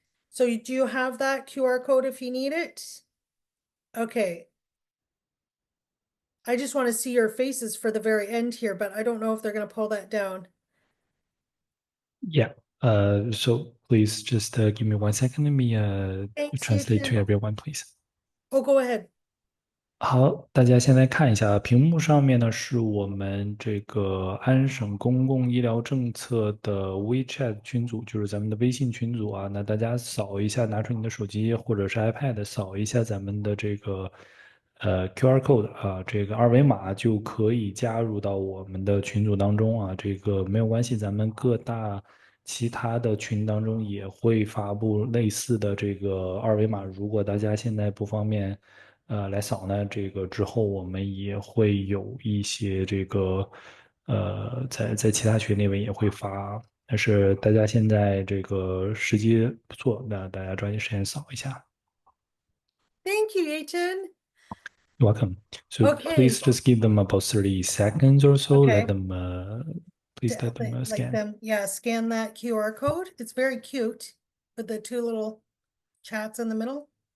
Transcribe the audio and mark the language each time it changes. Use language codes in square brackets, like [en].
[en] So do you have that QR code if you need it? Okay. I just want to see your faces for the very end here, but I don't know if they're going to pull that down. Yeah. So please just give me 1 second. Let me Thanks, translate to Yujin. everyone, please. Oh, go ahead. [zh] 好，大家现在看一下屏幕上面呢，是我们这个安省公共医疗政策的 WeChat 群组，就是咱们的微信群组啊。那大家扫一下，拿出你的手机或者是 iPad，扫一下咱们的这个QR code 啊，这个二维码就可以加入到我们的群组当中啊。这个没有关系，咱们各大其他的群当中也会发布类似的这个二维码。如果大家现在不方便来扫呢，这个之后我们也会有一些这个在其他群里面也会发。但是大家现在这个时机不错，那大家抓紧时间扫一下。 [en] Thank you, Yujin. You're welcome. So Okay. please just give them about 30 seconds or so. Okay. Let them please let them scan. Scan that QR code. It's very cute with the two little chats in the middle.